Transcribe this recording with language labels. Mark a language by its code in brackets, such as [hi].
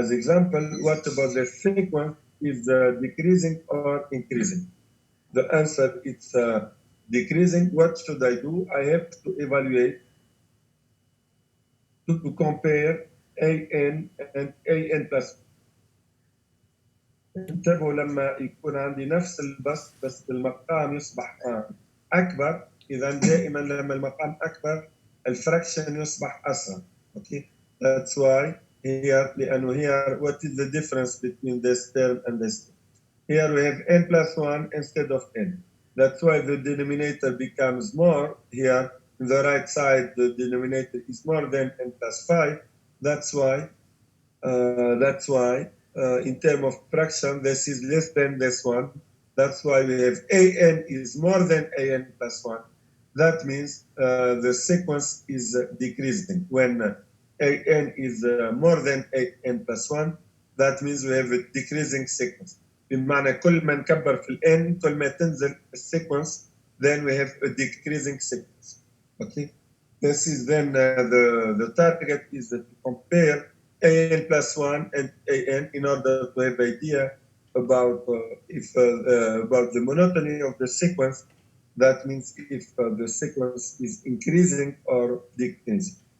[en] As example, what about the sequence is decreasing or increasing? The answer is decreasing. What should I do? I have to evaluate, to compare AN and AN plus 1. [ar] انتبهوا لما يكون عندي نفس البسط بس المقام يصبح أكبر، إذا دائما لما المقام أكبر الفراكشن يصبح أصغر. [en] Okay, that's why here, [ar] لأنه [en] here what is the difference between this term and this term? Here we have n plus 1 instead of n. That's why the denominator becomes more. Here on the right side the denominator is more than n plus 5. That's why in terms of fraction, this is less than this one. That's why we have AN is more than AN plus 1. That means the sequence is decreasing. When AN is more than AN plus 1, that means we have a decreasing sequence. [ar] بمعنى كل ما نكبر في الN كل ما تنزل السيكونس, [en] then we have a decreasing sequence. Okay, this is then the target is to compare AN plus 1 and AN in order to have idea about about the monotony of the sequence. That means if the sequence is increasing or decreasing.